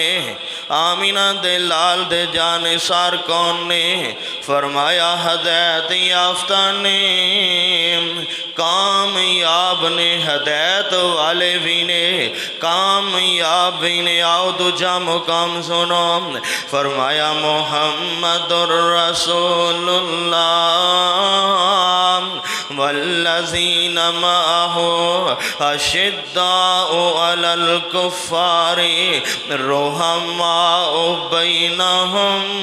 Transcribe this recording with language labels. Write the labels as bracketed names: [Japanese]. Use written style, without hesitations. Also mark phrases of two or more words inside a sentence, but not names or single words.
[Punjabi] آمنہ دے لال دے جانثار کون نے? فرمایا ہدایت یافتہ نے، کامیاب نے، ہدایت والے بھی نے، کامیاب بھی نے. آؤ دوجا مقام سنو. [Arabic] फरमाया محمد رسول الله والذين معه أشداء على الكفار رحماء بينهم